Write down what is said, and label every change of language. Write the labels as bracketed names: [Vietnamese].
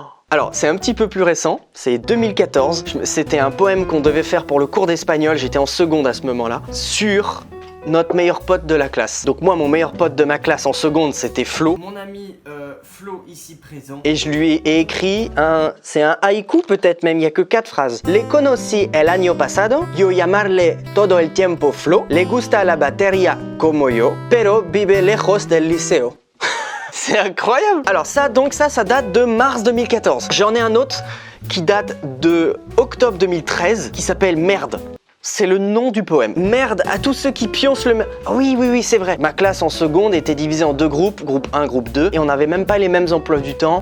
[French] Alors, c'est un petit peu plus récent, c'est 2014. C'était un poème qu'on devait faire pour le cours d'espagnol, j'étais en seconde à ce moment-là, sur notre meilleur pote de la classe. Donc moi, mon meilleur pote de ma classe en seconde, c'était Flo. Mon ami Flo, ici présent. Et je lui ai écrit c'est un haïku peut-être même, il n'y a que 4 phrases. [Spanish] Le conocí el año pasado, yo llamarle todo el tiempo Flo, le gusta la batería como yo, pero vive lejos del liceo. [French] C'est incroyable. Alors ça date de mars 2014. J'en ai un autre qui date de octobre 2013, qui s'appelle Merde. C'est le nom du poème. Merde à tous ceux qui pioncent le... Oui, c'est vrai. Ma classe en seconde était divisée en deux groupes, groupe 1, groupe 2, et on n'avait même pas les mêmes emplois du temps.